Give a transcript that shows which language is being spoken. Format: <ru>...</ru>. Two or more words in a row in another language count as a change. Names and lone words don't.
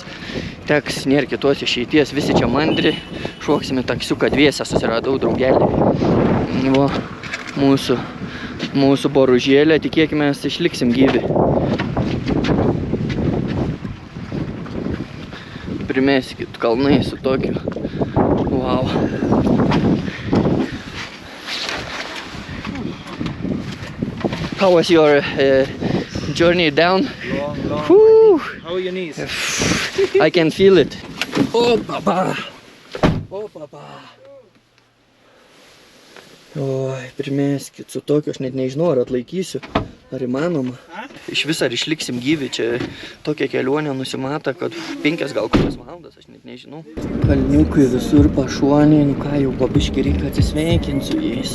<lt>Teks, nėra kitos išeities, visi čia mandri. Šoksime taksiuką dviesę, susiradau draugelį. Va, mūsų boružėlė, tikėkime, išliksim gyvi. Primeskit kalnai su tokiu.</lt> <en>Wow. How was your journey down? Long. Whew. How are your knees? I can feel it. Oh, papa. Oh, papa.</en> <lt>Oi, primeskit, su tokiu aš net nežinau, ar atlaikysiu, ar įmanoma. Iš vis ar išliksim gyvi, čia tokia kelionė nusimata, kad 5 gal kokias valandas, aš net nežinau. Kalniukai visur pašuonė, nu ką jau pabiškį reikia atsisveikinti su jais.</lt>